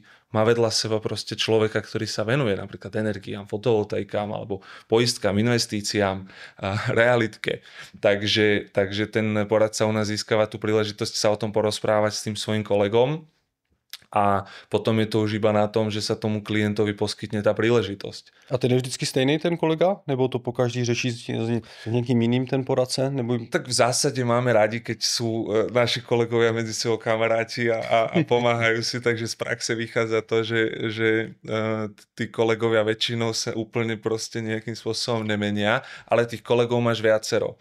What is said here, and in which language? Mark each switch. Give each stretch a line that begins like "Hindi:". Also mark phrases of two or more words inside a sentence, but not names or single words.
Slovak: Má vedľa seba proste človeka, ktorý sa venuje napríklad energiám, fotovoltaikám alebo poistkám, investíciám, realitke. Takže ten poradca u nás získava tú príležitosť sa o tom porozprávať s tým svojim kolegom. A potom je to už iba na tom, že sa tomu klientovi poskytne tá príležitosť. A
Czech: ten je vždycky stejný ten kolega? Nebo to pokaždý řeší s
Slovak: niekým iným
Czech: ten poradce? Nebo...
Slovak: Tak v zásade máme radi, keď sú naši kolegovia medzi sebou kamaráti a pomáhajú si, takže z praxe vychádza to, že tí kolegovia väčšinou sa úplne proste nejakým spôsobom nemenia, ale tých kolegov máš viacero.